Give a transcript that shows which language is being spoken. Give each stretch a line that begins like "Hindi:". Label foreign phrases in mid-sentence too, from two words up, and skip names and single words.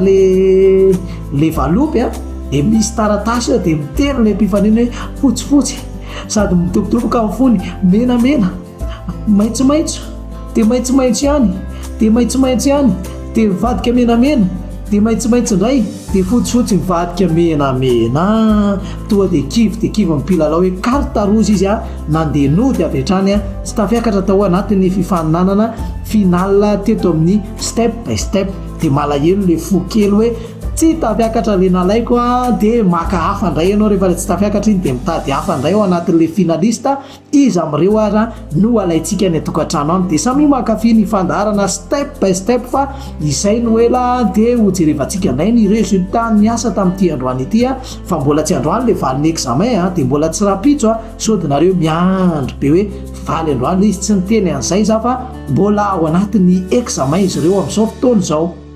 Malagasy: le valopy dia misy taratasy dia miteny le mpifanina hoe fotsifotsy sady midobodoboka amin'ny fony menamena maitsomaitso dia maitsomaitso ihany dia maitsomaitso ihany dia mivadika menamena dia maitsomaitso indray dia fotsifotsy mivadika menamena toa dia kivy mipilalao hoe
French: carte rouge
Malagasy: izy nandeha nody avy hatrany tsy tafiakatra tao anatin'ny fifaninanana final teto amin'ny step by step dia malahelo le fo kely hoe tsy tafiakatra le nalaiko dia maka hafa indray ianao rehefa tsy tafiakatra iny dia mitady hafa indray ao anatin'le finalista izy amin'ireo ara no alaintsika ny atokantrano any dia samy makafy ny fandaharana step by step fa izay no ela dia hojerevantsika nay ny résultat ny asa tamin'ity androany ity fa mbola tsy androany le valin'ny examen dia mbola tsy rapitso sodinareo miandry be hoe valy androany izy tsy niteny an'izay za fa mbola ao anatin'ny examen izy ireo amin'izao fotoana izao.